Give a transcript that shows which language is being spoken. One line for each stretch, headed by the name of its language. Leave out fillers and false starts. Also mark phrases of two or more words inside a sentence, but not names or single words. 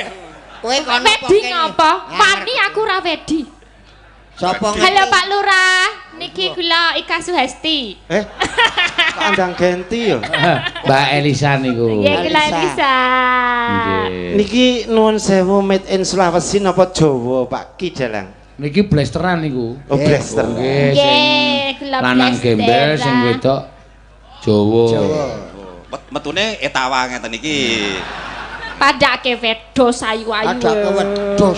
Javanese: kowe kono Wedi ngapa? Wani aku ora wedi. Sapa Halo Pak Lurah, niki kula Ika Suhesti. Kandang genti yo. Mbak Elisa niku. Nggih kula Elisa. Elisa. Nggih. Niki nuwun sewu
English: made in
Javanese: Sulawesi napa Jawa, Pak Ki Dalang? Niki blasteran niku. Oh, blaster. Nggih, sing Nggih, kula lanang gembel sing wedok Jawa. Metune etawa ngeten iki. Padake wedhus ayu-ayu. Ada kewedhus.